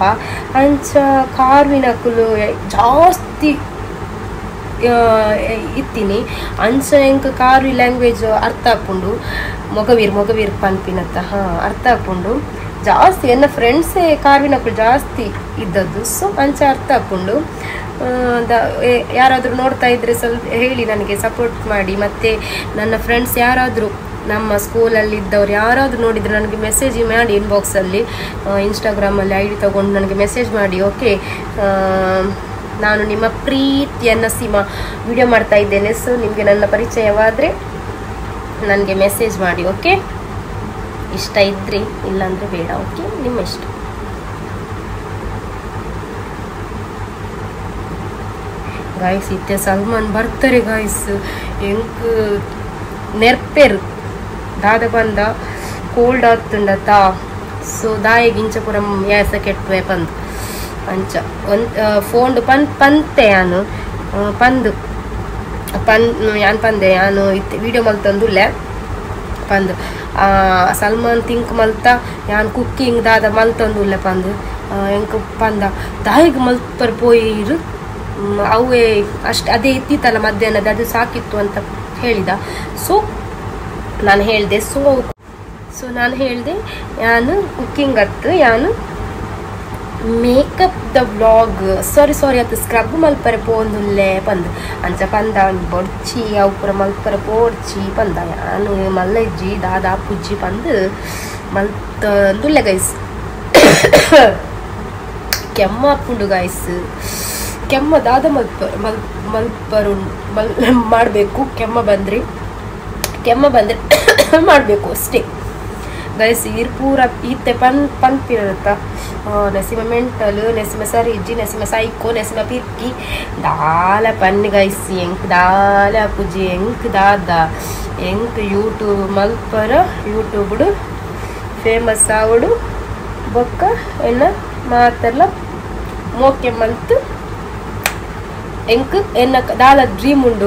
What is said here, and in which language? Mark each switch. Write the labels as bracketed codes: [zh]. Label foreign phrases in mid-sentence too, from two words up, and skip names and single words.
[tcy] ಅಂಚ ಕಾರ್ವಿನಕುಲು ಜಾಸ್ತಿ ಇತ್ತೀನಿ. ಅಂಚ ಎಂಕ್ ಕಾರ್ವಿ ಲ್ಯಾಂಗ್ವೇಜ್ ಅರ್ಥ ಆಪುಂಡು. ಮೊಗವೀರ್ ಪನ್ಪಿನತ್ತ ಅರ್ಥ ಆಪುಂಡು ಜಾಸ್ತಿ. ಎನ್ನ ಫ್ರೆಂಡ್ಸೇ ಕಾರ್ವಿನಕುಲು ಜಾಸ್ತಿ ಇದ್ದದ್ದು. ಸೊ ಅಂಚ ಅರ್ಥ ಆಪುಂಡು. [kn] ಯಾರಾದರೂ ನೋಡ್ತಾ ಇದ್ರೆ ಸ್ವಲ್ಪ ಹೇಳಿ, ನನಗೆ ಸಪೋರ್ಟ್ ಮಾಡಿ. ಮತ್ತು ನನ್ನ ಫ್ರೆಂಡ್ಸ್ ಯಾರಾದರೂ ನಮ್ಮ ಸ್ಕೂಲಲ್ಲಿ ಇದ್ದವ್ರು ಯಾರಾದರೂ ನೋಡಿದರೆ ನನಗೆ ಮೆಸೇಜ್ ಮಾಡಿ ಇನ್ಬಾಕ್ಸಲ್ಲಿ, ಇನ್ಸ್ಟಾಗ್ರಾಮಲ್ಲಿ ಐ ಡಿ ತೊಗೊಂಡು ನನಗೆ ಮೆಸೇಜ್ ಮಾಡಿ. ಓಕೆ, ನಾನು ನಿಮ್ಮ ಪ್ರೀತಿಯ ನಸೀಮಾ ವಿಡಿಯೋ ಮಾಡ್ತಾ ಇದ್ದೇನೆ. ಸೊ ನಿಮಗೆ ನನ್ನ ಪರಿಚಯವಾದರೆ ನನಗೆ ಮೆಸೇಜ್ ಮಾಡಿ. ಓಕೆ, ಇಷ್ಟ ಇದ್ದರೆ, ಇಲ್ಲಾಂದರೆ ಬೇಡ. ಓಕೆ, ನಿಮ್ಮ ಇಷ್ಟ. ಗಾಯ್ಸ್ ಇತ್ತೆ ಸಲ್ಮಾನ್ ಬರ್ತಾರೆ ಗಾಯ್ಸ್. [tcy] ಎಂಕ್ ನೆರ್ಪೆರು ದಾದ ಬಂದ ಕೋಲ್ಡ್ ಆತುಂಡತ. ಸೊ ದಾಯಿಗಿಂಚ ಪುರ ಯಾಸ ಕೆಟ್ಟುವೆ ಪಂದು ಅಂಚ ಫೋನ್ ಪಂತೆ ಯಾನು ಯಾನ್ ಪಂದೆ ಯಾನು ಇತ್ತೆ ವಿಡಿಯೋ ಮಲ್ತಂದುಲ್ಲೆ ಪಂದು. ಸಲ್ಮಾನ್ ತಿಂಕ್ ಮಲ್ತ ಯಾನ್ ಕುಕ್ಕಿಂಗ್ ದಾದ ಮಲ್ತಂದುಲ್ಲೆ ಪಂದು ಎಂಕ್ ಪಂದ ದಾಯಿಗೆ ಮಲ್ಪರ್ ಪೋಯಿರು [kn] ಅವೇ ಅಷ್ಟು ಅದೇ ಇತ್ತಿತ್ತಲ್ಲ ಮಧ್ಯಾಹ್ನದ, ಅದು ಸಾಕಿತ್ತು ಅಂತ ಹೇಳಿದ. ಸೊ ನಾನು ಹೇಳಿದೆ. ಸೊ ನಾನು ಹೇಳಿದೆ [tcy] ಯಾನು ಕುಕ್ಕಿಂಗ್ ಅತ್ತು ಯಾನು ಮೇಕಪ್ ದ ವ್ಲಾಗ್ ಸಾರಿ ಅದು ಸ್ಕ್ರಬ್ ಮಲ್ಪರೆ ಪೋಂದುಲ್ಲೆ ಪಂದು ಅಂಚ ಪಂದ ಬೊಡ್ಚಿ ಅವು ಪೂರ ಮಲ್ಪರೆ ಪೋಡ್ಚಿ ಪಂದ. ಯಾನು ಮಲ್ಲ ಇಜ್ಜಿ ದಾದಾ ಪುಜ್ಜಿ ಪಂದು ಮಲ್ತಂದುಲ್ಲೆ ಗೈಸ್. [kn] ಕೆಮ್ಮ ಹಾಕ್ಕೊಂಡು ಗೈಸ್, ಕೆಮ್ಮ [tcy] ದಾದ ಮಲ್ಪರು [kn] ಮಾಡಬೇಕು. ಕೆಮ್ಮ ಬಂದರೆ ಮಾಡಬೇಕು ಅಷ್ಟೇ ಗೈಸ್. [tcy] ಇರ್ ಪೂರ ಈತೆ ಪನ್ಪಿರತ್ತ ನೆಸಿಮ ಮೆಂಟಲ್, ನೆಸಿಮ ಸರಿಜ್ಜಿ, ನೆಸಿಮ ಸೈಕೋ, ನೆಸಿಮ ಪಿರ್ಕಿ ದಾಲ ಪನ್ನಿ ಗೈಸ್. ಎಂಕ್ ದಾಲ ಪುಜಿ ಎಂಕ್ ದಾದ ಎಂಕ್ ಯೂಟ್ಯೂಬ್ ಮಲ್ಪರ ಯೂಟ್ಯೂಬ್ಡು ಫೇಮಸ್ ಆವಡು ಬೊಕ್ಕ ಎನ್ನ ಮಾತೆಲ್ಲ ಮೋಕೆ ಮಲ್ತು ಎಂಕ್ ಎನ್ನ ದಾಲ ಡ್ರೀಮ್ ಉಂಡು.